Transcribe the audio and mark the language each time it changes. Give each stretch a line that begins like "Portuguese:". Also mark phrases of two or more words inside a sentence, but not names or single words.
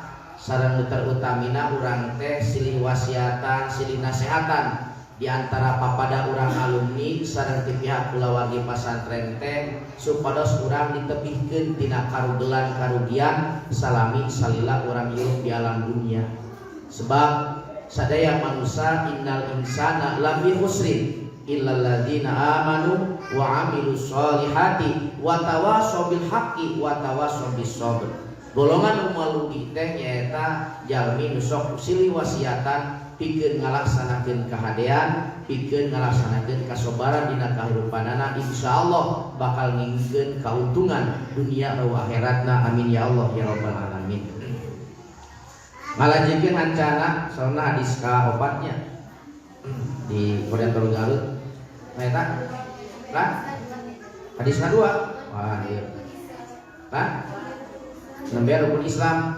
Sundanese: sareng utamina urang teh silih wasiatan silih nasehatan di antara papada urang alumni sareng ti pihak kulawargi pasantren teh supados urang ditepihkeun tina karugelan karugian salami salila urang hirup di alam dunia sebab sadaya manusia
Arabic: إن الإنسان لفي خسر إلا الذين آمنوا وعملوا الصالحات وتواصوا بالحق وتواصوا بالصبر.
Sundanese: Golongan umalugi teh nyaeta jalmi nu sok silih wasiatan pikeun ngalaksanakeun kahadean, pikeun ngalaksanakeun kasobaran dina kahirupanana insyaallah bakal ngingkeun kauntungan dunia dan akhiratna
Arabic: آمين يا الله يا رب العالمين.
Sundanese: Ngalanjutkeun hancana soalna hadis ka-4 di Koordinator Garut. Eta kan hadis ka-2. Wah ieu. Kan nembe rukun Islam.